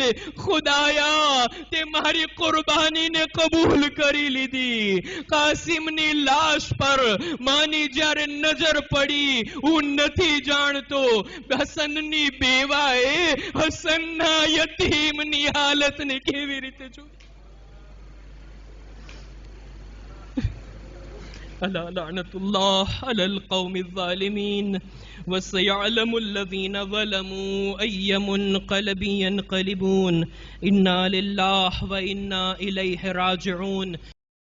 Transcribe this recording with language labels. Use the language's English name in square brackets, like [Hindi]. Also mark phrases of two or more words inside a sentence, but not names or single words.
[Gujarati] ખુદાયા, તે મારી કુરબાનીને કબૂલ કરી લીધી. કાસિમની લાશ પર માની જ્યારે નજર પડી, હું નથી જાણતો હસનની બેવાએ હસનના યતીમની હાલતને કેવી રીતે જોઈ. [Arabic] ألا لعنة الله على القوم الظالمين وسيعلم الذين ظلموا أي منقلب ينقلبون إنا لله وإنا إليه راجعون.